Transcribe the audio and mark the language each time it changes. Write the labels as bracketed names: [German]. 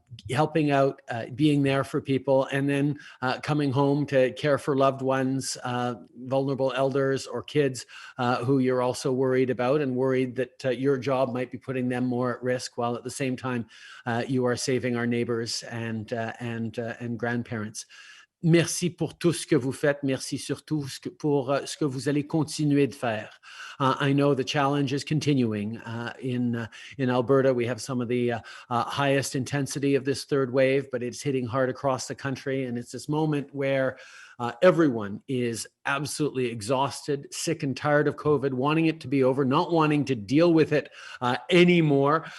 [English] helping out, being there for people, and then coming home to care for loved ones, vulnerable elders or kids who you're also worried about and worried that your job might be putting them more at risk, while at the same time you are saving our neighbors and grandparents. [French] Merci pour tout ce que vous faites. Merci surtout pour ce que vous allez continuer de faire. [English] I know the challenge is continuing. In Alberta, we have some of the highest intensity of this third wave, but it's hitting hard across the country. And it's this moment where everyone is absolutely exhausted, sick and tired of COVID, wanting it to be over, not wanting to deal with it anymore.